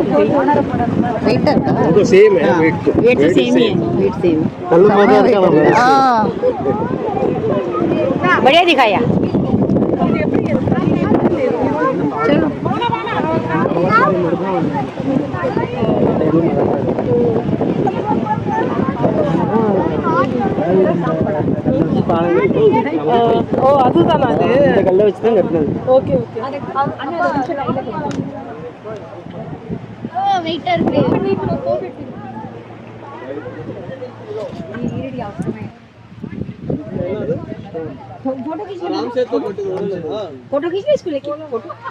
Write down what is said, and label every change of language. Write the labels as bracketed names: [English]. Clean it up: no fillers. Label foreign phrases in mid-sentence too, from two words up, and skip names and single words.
[Tamil] வெயிட்டா இருக்கா? [Hindi] वो सेम है वेट वेट सेम ही है, वेट सेम। कल मजा का हाँ बढ़िया दिखाया। चलो [Tamil] ஓ அதுதானா அது? இந்த கல்லை வச்சு தான் கட்டினது. [English] okay okay. [Tamil] வெயிட்டா இருக்கு। [Hindi] फोटो खींच ले, इसको लेके फोटो।